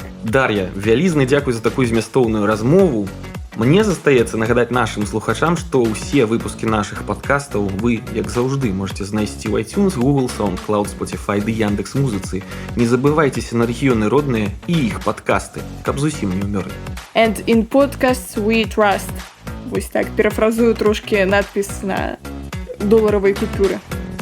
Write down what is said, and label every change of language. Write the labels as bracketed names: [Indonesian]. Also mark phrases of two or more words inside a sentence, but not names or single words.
[Belarusian] Дар'я, вялізны дзякуй за такую змястоўную размову. Мне застаецца нагадаць нашым слухачам, што ўсе выпускі нашых падкастаў вы, як заўжды, можете знайсці ў iTunes, Google, SoundCloud, Spotify ды Яндекс.Музыцы. Не забывайцеся на рэгіёны родныя і іх падкасты, каб зусім не ўмёрлі. [English] And in podcasts we trust. [Belarusian] Вось так, перафразую трошкі надпіс на доларавай купюры.